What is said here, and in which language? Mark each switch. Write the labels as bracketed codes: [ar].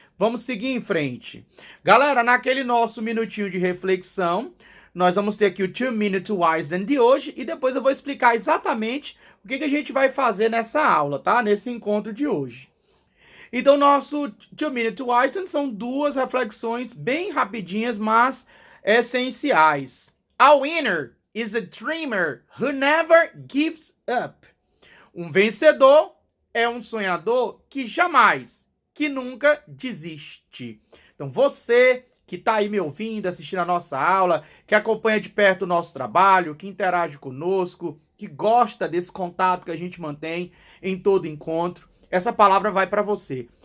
[pt] Vamos seguir em frente. Galera, naquele nosso minutinho de reflexão, nós vamos ter aqui o 2 Minute Wisdom de hoje e depois eu vou explicar exatamente o que a gente vai fazer nessa aula, tá? Nesse encontro de hoje. Então, nosso 2 Minute Wisdom são duas reflexões bem rapidinhas, mas essenciais. [en] A winner is a dreamer who never gives up. [pt] Um vencedor é um sonhador que jamais, que nunca desiste. Então, você que está aí me ouvindo, assistindo a nossa aula, que acompanha de perto o nosso trabalho, que interage conosco, que gosta desse contato que a gente mantém em todo encontro, essa palavra vai para você.